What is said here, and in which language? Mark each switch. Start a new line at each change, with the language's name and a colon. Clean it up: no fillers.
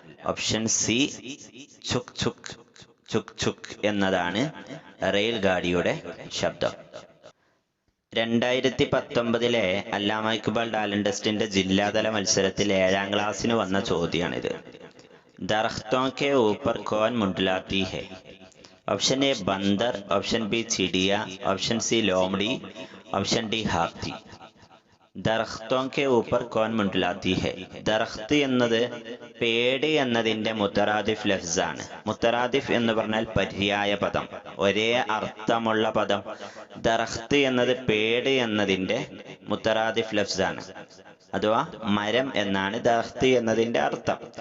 Malayalam: Option C Chugh Chugh Chugh Chugh എന്നതാണ് rail ഗാഡിയുടെ ശബ്ദം. 2019 അല്ലാമ Iqbal talent ടെസ്റ്റിന്റെ ജില്ലാതല മത്സരത്തിൽ 7ാം ക്ലാസ്സിന് വന്ന ചോദ്യമാണിത്.
Hindi: ദർഖ്തോं के ऊपर कौन मुंडलाती है? ऑप्शन ए बंदर, ऑप्शन बी चिड़िया, ऑप्शन सी लोमड़ी, ऑप्शन डी हाथी. ദർഖ്തോं के ऊपर कौन मुंडलाती है.
Malayalam: ദർഖ്ത് എന്നത് പേട് എന്നതിന്റെ മുത്തറാദിഫ് ലഫ്സാണ്. മുത്തറാദിഫ് എന്ന് പറഞ്ഞാൽ പര്യായ പദം, ഒരേ അർത്ഥമുള്ള പദം. ദർഖ്ത് എന്നത് പേട് എന്നതിന്റെ മുത്തറാദിഫ് ലഫ്സാണ്, അഥവാ മരം എന്നാണ് ദർഖ്ത് എന്നതിന്റെ അർത്ഥം.